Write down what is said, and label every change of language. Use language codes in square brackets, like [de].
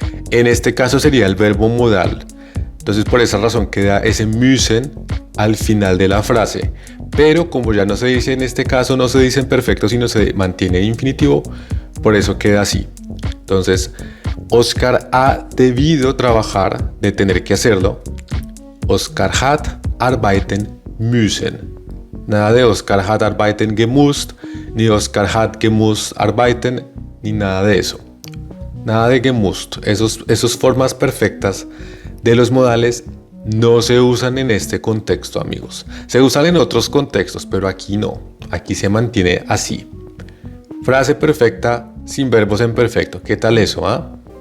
[es] En este caso sería el verbo modal. Entonces por esa razón queda ese müssen al final de la frase. Pero como ya no se dice en este caso, no se dice en perfecto, sino se mantiene en infinitivo, por eso queda así. Entonces, Oscar ha debido trabajar, de tener que hacerlo. [de] Oscar hat arbeiten müssen. Nada de Oscar hat arbeiten gemusst, ni Oscar hat gemusst arbeiten, [es] ni nada de eso. Nada de gemusst. Esos formas perfectas de los modales no se usan en este contexto, amigos. Se usan en otros contextos, pero aquí no. Aquí se mantiene así. Frase perfecta sin verbos en perfecto. ¿Qué tal eso, ah?